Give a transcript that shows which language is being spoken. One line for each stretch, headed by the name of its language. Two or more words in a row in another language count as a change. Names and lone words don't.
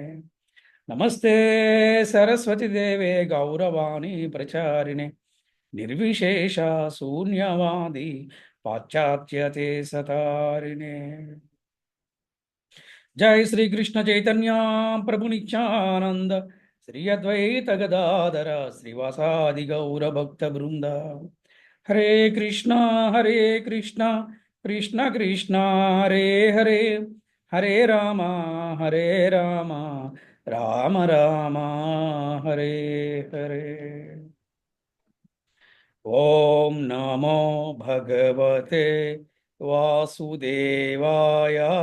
Sanskrit: నమస్తే సరస్వతి దేవే గౌరవాణి ప్రచారిణే నిర్విశేష శూన్యవాది పాశ్చాత్యతే సతారిణే. జై శ్రీ కృష్ణ చైతన్య ప్రభు నిత్యానంద శ్రీ అద్వైత గదాధర శ్రీవాసాది గౌర భక్త బృంద. హరే కృష్ణ కృష్ణ కృష్ణ హరే హరే హరే రామ హరే రామ రామ రామ హరే హరే. ఓం నమో భగవతే వాసుదేవాయ.